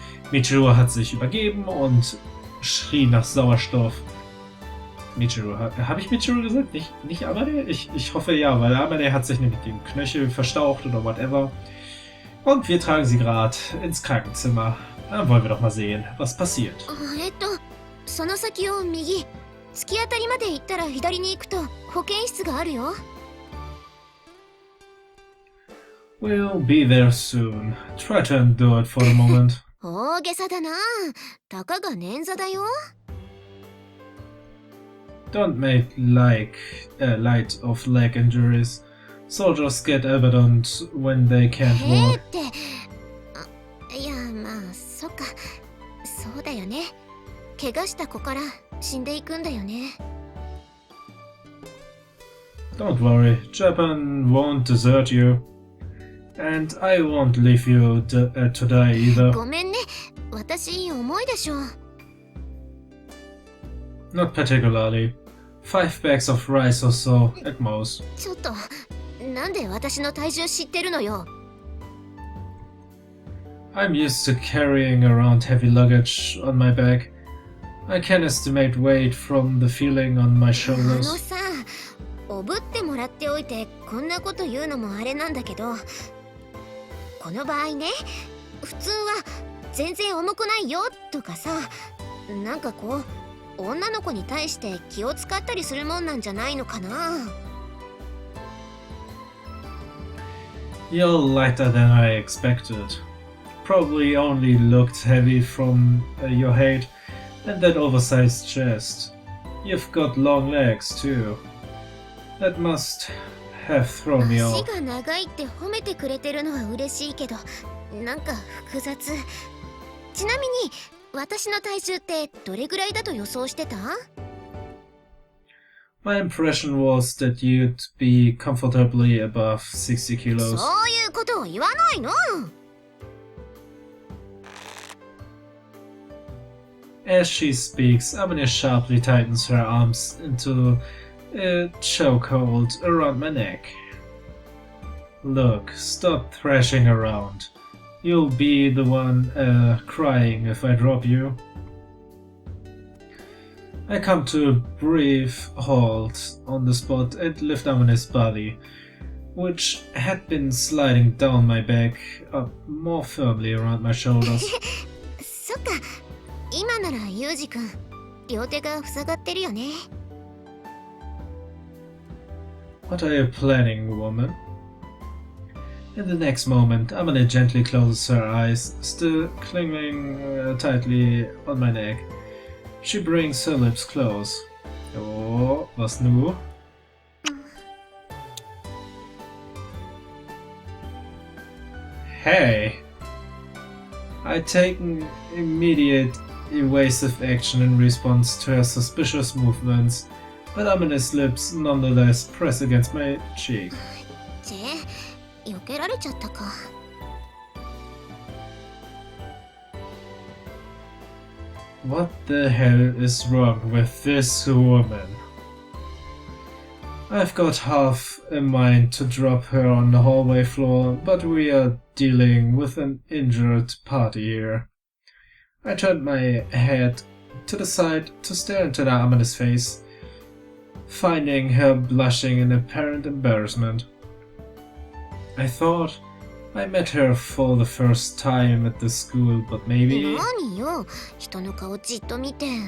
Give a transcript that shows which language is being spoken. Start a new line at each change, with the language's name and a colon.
German: Michiru hat sich übergeben und schrie nach Sauerstoff. Michiru, habe ich Michiru gesagt? Nicht Aber? Ich hoffe ja, weil Aber hat sich nämlich den Knöchel verstaucht oder whatever. Und wir tragen sie gerade ins Krankenzimmer. Dann wollen wir doch mal sehen, was passiert.
Japanese: その先を右、突き当たりまで行ったら左に行くと保健室があるよ。
English: We'll be there soon. Try to endure it for a moment.
Japanese: 大げさだな。たかが捻挫だよ。
English: Don't make light of leg injuries. Soldiers get evident when they can't
Japanese: へ
English: walk.
Japanese: ーって。いや、まあ、そっか。そうだよね。怪我した子から死んでいくんだよね。
English: Don't worry, Japan won't desert you. And I won't leave you to die either.
Japanese: ごめんね。私、重いでしょ。
English: Not particularly. 5 bags of rice or so, at most.
Japanese: ちょっと、なんで私の体重知ってるのよ。
English: I'm used to carrying around heavy luggage on my back. I can estimate weight from the feeling on my
Japanese: あの
English: shoulders.
Japanese: さ、おぶってもらっておいてこんなこと言うのもあれなんだけど、この場合ね、普通は全然重くないよとかさ、なんかこう女の子に対して気を使ったりするもんなんじゃないのかな。
English: You're lighter than I expected. Probably only looked heavy from your height and that oversized chest. You've got long legs too. That must have thrown me
Japanese: 足
English: off.
Japanese: が長いって褒めてくれてるのは嬉しいけど、なんか複雑。ちなみに私の体重ってどれぐらいだと予想してた？
English: My impression was that you'd be comfortably above 60 kilos.
Japanese: そういうことを言わないの。
English: As she speaks, Amine sharply tightens her arms into a chokehold around my neck. Look, stop thrashing around. You'll be the one crying if I drop you. I come to a brief halt on the spot and lift Amine's body, which had been sliding down my back, up more firmly around my shoulders.
Japanese: そっか、今ならユウジ君、両手が塞がってるよね。
English: What are you planning, woman? In the next moment, Amine gently closes her eyes, still clinging tightly on my neck. She brings her lips close. Oh,
German: was nu?
English: Hey! I take an immediate evasive action in response to her suspicious movements, but Amine's lips nonetheless press against my cheek.
Japanese: ちぇ、避けられちゃったか。
English: What the hell is wrong with this woman? I've got half a mind to drop her on the hallway floor, but we are dealing with an injured party here. I turned my head to the side to stare into Amine's face, finding her blushing in apparent embarrassment. I thought I met her for the first time at the school, but maybe...
Japanese: 何よ、人の顔じっと見て。